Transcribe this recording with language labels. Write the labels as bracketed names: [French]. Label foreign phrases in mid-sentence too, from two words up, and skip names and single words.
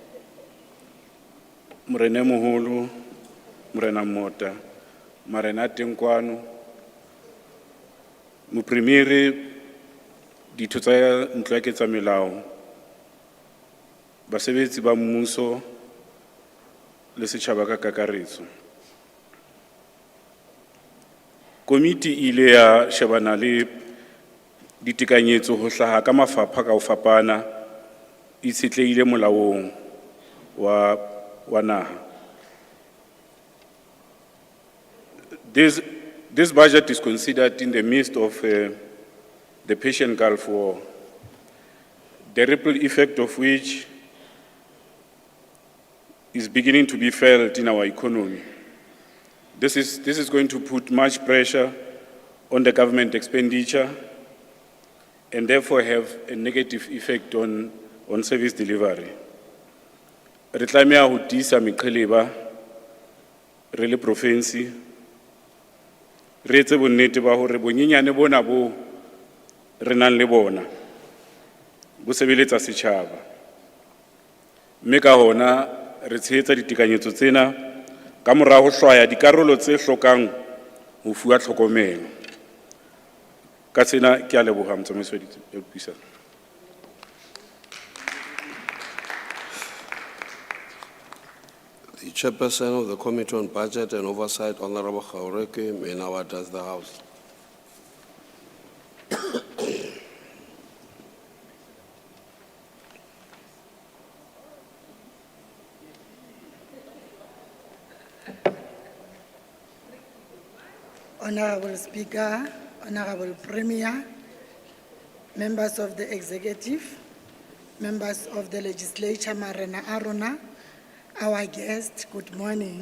[Southern Sotho] Morena Moholo, Morena Mota, Marena Tenkwano, Mopremiere ditho tsa ntlo ya ketsamolao, basebetsi ba mmuso le setjhaba ka kakaretso. Komiti ile ya shebana le ditekanyetso ho hlaha ka mafapha ka ho fapana itshetlehile molaong wa naha. [English] This budget is considered in the midst of the Persian Gulf War, the ripple effect of which is beginning to be felt in our economy. This is going to put much pressure on the government expenditure and therefore have a negative effect on service delivery. [Southern Sotho] Re tlameha ho tiisa meqheleba re le province re etse bonnete ba hore bonyenyane bona bo re nang le bona bo sebeletsa setjhaba, mme ka hona re tshehetsa ditekanyetso tsena ka mora ho hlwaya dikarolo tse hlokang ho fuwa tlhokomelo. Ka tsena ke a leboha motsamaiso wa dipuisano. [English] The Chairperson of the Committee on Budget and Oversight, Honorable Khaureke, may now address the House. Honorable Speaker, Honorable Premier, members of the Executive, members of the Legislature, [Southern Sotho] Marena Arona, [English] our guest, good morning.